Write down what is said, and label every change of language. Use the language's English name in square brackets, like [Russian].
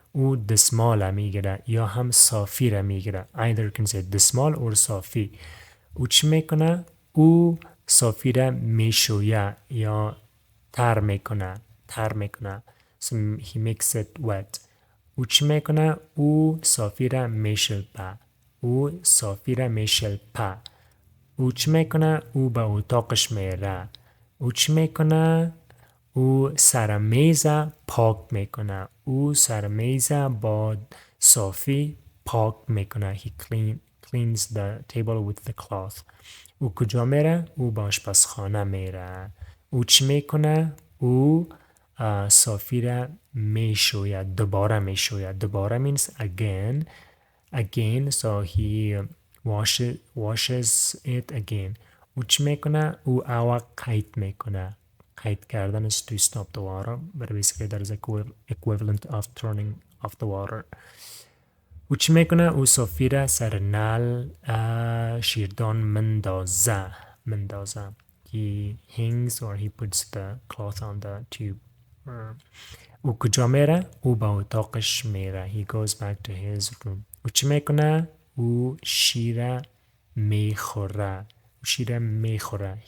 [Persian] او دستمال میگیره یا هم صافی را میگیره. [English] Either can say دستمال or صافی. [Persian] او چی میکنه. او صافی را میشویه یا تر میکنه. تر میکنه. [English] So he makes it wet. [Persian] او چی میکنه. او صافی را میشلپه. او صافی را میشلپه. او چی میکنه. او به اتاقش میره. او چی میکنه. او سر میز پاک میکنه. او سر میز با صافی پاک میکنه. [English] He cleans the table with the cloth. [Persian] او کجا میره. او به آشپزخانه میره. او چی میکنه. او صافی را میشوید. دوباره میشوید. [English] دوباره means again. Again, so he washes it again. [Persian] او چی میکنه. او آوا قیت میکنه. [English] قید کردن is to stop the water, but basically that is equivalent of turning off the water. [Persian] او چی میکنه. او صافی را سر نل شیردان مندازه. مندازه. [English] He hangs or he puts the cloth on the tube. [Persian] او کجا میره. او به اتاقش میره. [English] He goes back to his room. [Persian] او چی میکنه. او شیر میخوره. او شیر میخوره.